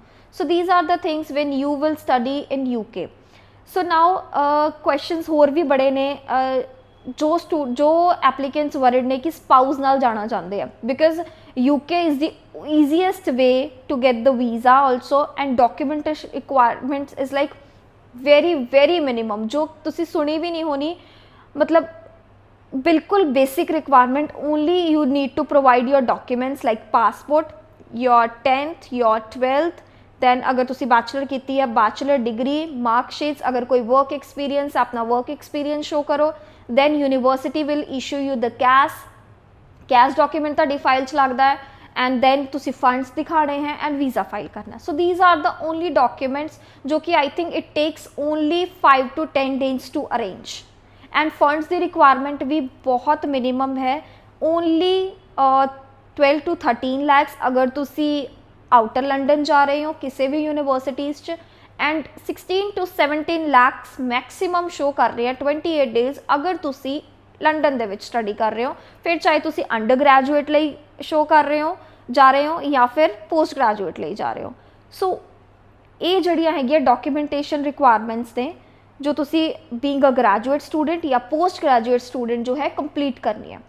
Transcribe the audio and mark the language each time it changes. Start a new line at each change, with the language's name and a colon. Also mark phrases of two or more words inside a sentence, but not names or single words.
English: so these are the things when you will study in UK. so now questions
Punjabi: ਹੋਰ ਵੀ ਬੜੇ ਨੇ ਜੋ ਐਪਲੀਕੈਂਟਸ ਵਰਡ ਨੇ ਕਿ ਸਪਾਊਸ ਨਾਲ ਜਾਣਾ ਚਾਹੁੰਦੇ ਆ,
English: because UK is the easiest way to get the visa also and documentation requirements is like very minimum,
Punjabi: ਜੋ ਤੁਸੀਂ ਸੁਣੀ ਵੀ ਨਹੀਂ ਹੋਣੀ, ਮਤਲਬ ਬਿਲਕੁਲ
English: basic requirement, only you need to provide your documents like passport, your 10th, your 12th, then
Punjabi: ਅਗਰ ਤੁਸੀਂ
English: bachelor
Punjabi: ਕੀਤੀ ਹੈ
English: bachelor degree, mark sheets,
Punjabi: ਅਗਰ ਕੋਈ
English: work experience ਆਪਣਾ work experience show ਕਰੋ, then university will issue you the cash document
Punjabi: ਤੁਹਾਡੀ ਫਾਈਲ 'ਚ ਲੱਗਦਾ ਹੈ,
English: and then ਤੁਸੀਂ funds
Punjabi: ਦਿਖਾਣੇ ਹੈ
English: and visa file ਕਰਨਾ। so these are the only documents
Punjabi: ਜੋ ਕਿ
English: I think it takes only 5 to 10 days to arrange, and funds ਦੀ requirement
Punjabi: ਵੀ ਬਹੁਤ
English: minimum ਹੈ, only 12 to 13 lakhs
Punjabi: ਅਗਰ ਤੁਸੀਂ outer London ਜਾ ਰਹੇ ਹੋ ਕਿਸੇ ਵੀ universities 'ਚ,
English: and 16 to 17 lakhs maximum show
Punjabi: ਕਰ ਰਹੇ ਆ 28 days ਅਗਰ ਤੁਸੀਂ ਲੰਡਨ ਦੇ ਵਿੱਚ ਸਟੱਡੀ ਕਰ ਰਹੇ ਹੋ, ਫਿਰ ਚਾਹੇ ਤੁਸੀਂ
English: under graduate
Punjabi: ਲਈ ਸ਼ੋ ਕਰ ਰਹੇ ਹੋ ਜਾ ਰਹੇ ਹੋ ਜਾਂ ਫਿਰ
English: post graduate
Punjabi: ਲਈ ਜਾ ਰਹੇ ਹੋ। ਸੋ ਇਹ ਜਿਹੜੀਆਂ ਹੈਗੀਆਂ
English: documentation requirements
Punjabi: ਨੇ ਜੋ ਤੁਸੀਂ
English: being a graduate student
Punjabi: ਜਾਂ
English: post graduate student
Punjabi: ਜੋ ਹੈ ਕੰਪਲੀਟ ਕਰਨੀ ਹੈ।